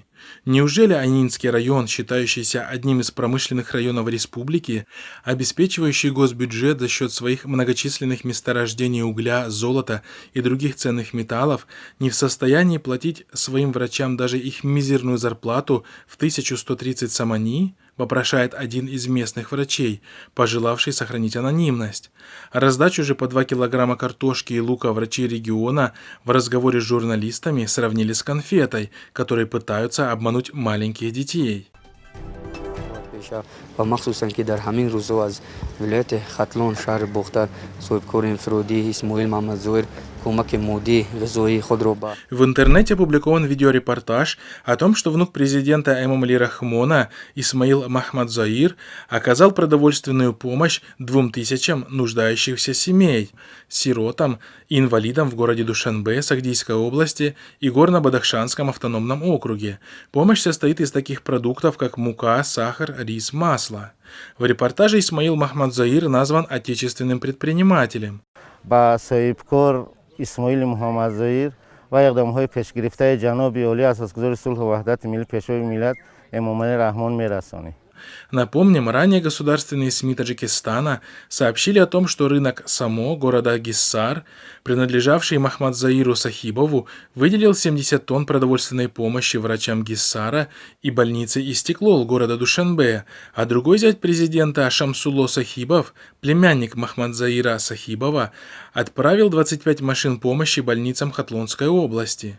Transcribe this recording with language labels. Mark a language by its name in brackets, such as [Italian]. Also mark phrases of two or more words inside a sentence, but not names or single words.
[Russian] Неужели Айнинский район, считающийся одним из промышленных районов республики, обеспечивающий госбюджет за счет своих многочисленных месторождений угля, золота и других ценных металлов, не в состоянии платить своим врачам даже их мизерную зарплату в 1130 самани? Вопрошает один из местных врачей, пожелавший сохранить анонимность. Раздачу же по 2 килограмма картошки и лука врачи региона в разговоре с журналистами сравнили с конфетой, которые пытаются обмануть маленьких детей. [Persian] و مخصوصا که در همین روزها از ولایت ختلان شهر بختر صاحبکار انفرادی اسماعیل محمد ظاهر کمک مودی غذایی خود را به [Russian] В интернете опубликован видеорепортаж о том, что внук президента Эмомали Рахмона Исмаил Махмад Заир оказал продовольственную помощь 2000 нуждающихся семей, сиротам и инвалидам в городе Душанбе, Сагдийской области и Горно-Бадахшанском автономном округе. Помощь состоит из таких продуктов, как мука, сахар, рис, масло. В репортаже Исмаил Махмад Заир назван отечественным предпринимателем. [Persian] با صاحبکار اسماعیل محمد ظاهر و اقدام‌های پیشگرفته جناب عالی اساسگزار صلح و وحدت ملی پیشوای ملت امامعلی رحمان می‌رسانیم. [Russian] Напомним, ранее государственные СМИ Таджикистана сообщили о том, что рынок Само города Гиссар, принадлежавший Махмад Заиру Сахибову, выделил 70 тонн продовольственной помощи врачам Гиссара и больнице Истеклол города Душанбе, а другой зять президента Шамсулло Сахибов, племянник Махмад Заира Сахибова, отправил 25 машин помощи больницам Хатлонской области.